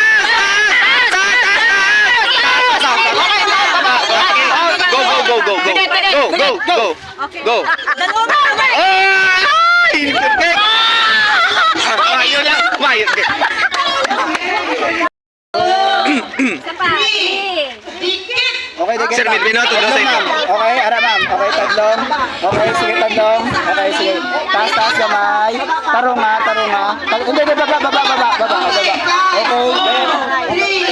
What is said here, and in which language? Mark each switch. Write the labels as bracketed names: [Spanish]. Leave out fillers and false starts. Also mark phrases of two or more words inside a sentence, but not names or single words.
[English] Go. [Filipino] Ay! Perfect! Ayun lang. Isa pa. dikit. Okay, dikit. [Hiligaynon] Sir Milvino, tudlo sa ito. Okay, ara ma'am. Okay, tadlong. Okay, sige tadlong. Okay, sige. Taas gamay. Tarong nga. Hindi, baba. [English] Okay.